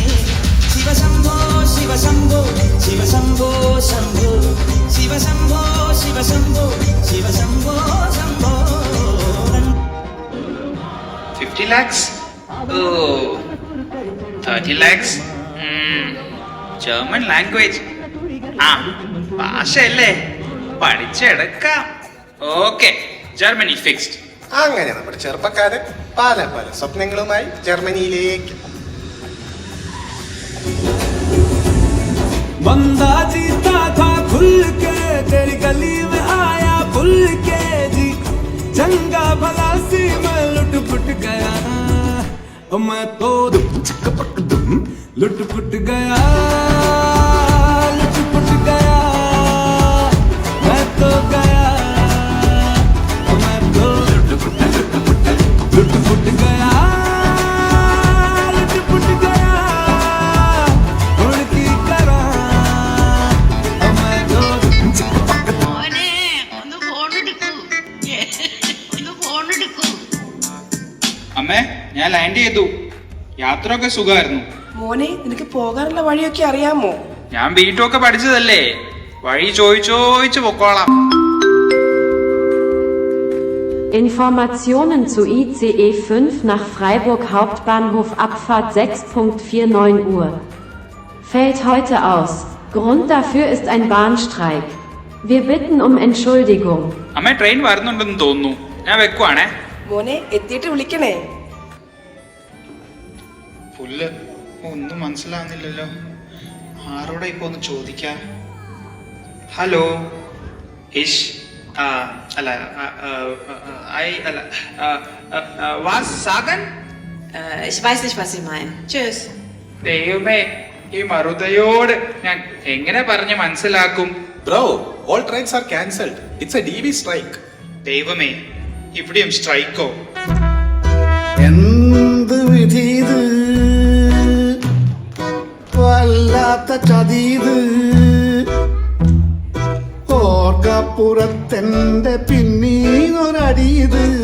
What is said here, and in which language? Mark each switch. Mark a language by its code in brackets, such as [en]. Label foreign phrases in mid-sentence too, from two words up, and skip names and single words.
[ml] ശിവശംഭോ ശിവശംഭോ ശിവശംഭോ ശംഭോ, ശിവശംഭോ ശിവശംഭോ ശിവശംഭോ ശംഭോ. [en] 50 lakhs? Oh, 30 lakhs? German language. [ml] ഭാഷയല്ലേ, പഠിച്ചെടുക്കാം. ഓക്കെ, ജർമ്മനി ഫിക്സ്ഡ്. അങ്ങനെ നമ്മുടെ ചെറുപ്പക്കാരൻ പല പല സ്വപ്നങ്ങളുമായി ജർമ്മനിയിലേക്ക്. [hi] बंदा जीता था खुल के, तेरी गली में आया भूल के जी, चंगा भला सी मैं लुट पुट गया, मैं तो लुट पुट गया, लुट पुट गया, मैं तो गया, मैं तो लुट पुट गया, लुट पुट गया, उड़ की करा. [ml] അമ്മേ, ഞാൻ ലാൻഡ് ചെയ്തു. യാത്രയൊക്കെ സുഖമായിരുന്നു. മോനെ, നിനക്ക് പോകാനുള്ള വഴിയൊക്കെ അറിയാമോ? ഞാൻ ബീറ്റൊക്കെ പഠിച്ചതല്ലേ, വഴി ചോദിച്ചു പൊക്കോളാം. [de] Informationen zu ICE 5 nach Freiburg Hauptbahnhof Abfahrt 6:49 Uhr. Fällt heute aus. Grund dafür ist ein Bahnstreik. Wir bitten um Entschuldigung. [ml] അമ്മേ, ട്രെയിൻ വരുന്നുണ്ടെന്ന് തോന്നുന്നു, ഞാൻ വെക്കുവാണേ. മോനെ, എത്തിയിട്ട് വിളിക്കണേ. പുല്ല് ഒന്നും മനസ്സിലാവുന്നില്ലല്ലോ, ആരോടെ ഇപ്പൊ ഒന്ന് ചോദിക്കാം. ഹലോ ഇഷ്, അല്ല ഐ അല്ല [de] was sagen. [ml] Ich weiß nicht, was Sie meinen. Tschüss. ദൈവമേ, ഈ മറുതയോട് ഞാൻ എങ്ങനെ പറഞ്ഞ് മനസ്സിലാക്കും? ബ്രോ, [en] all trains are cancelled. It's a DV strike. [ml] ദൈവമേ, ഇവിടെയും സ്ട്രൈക്കോ? എന്ത് വിധീത്, വല്ലാത്ത ചതീത്, ഓർക്കപ്പുറത്തെന്റെ പിന്നീന്നൊരടീത്.